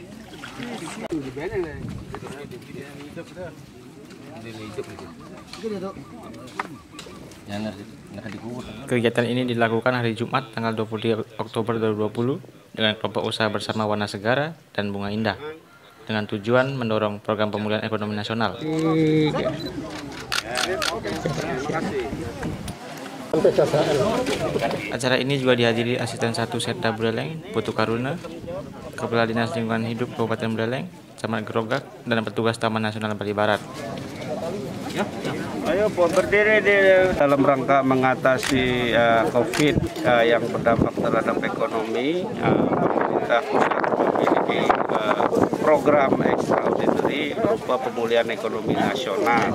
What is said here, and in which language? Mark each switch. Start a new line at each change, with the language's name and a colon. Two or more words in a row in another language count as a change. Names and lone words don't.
Indonesian: Kegiatan ini dilakukan hari Jumat, tanggal 23 Oktober 2020, dengan kelompok usaha bersama Warna Segara dan Bunga Indah, dengan tujuan mendorong program pemulihan ekonomi nasional. Acara ini juga dihadiri Asisten 1 Setda Buleleng, Putu Karuna, Kepala Dinas Lingkungan Hidup Kabupaten Buleleng, Camat Grogak, dan petugas Taman Nasional Bali Barat. Ayo berdiri dalam rangka mengatasi COVID yang berdampak terhadap ekonomi. Pemerintah pusat memiliki program extraordinary berupa pemulihan ekonomi nasional.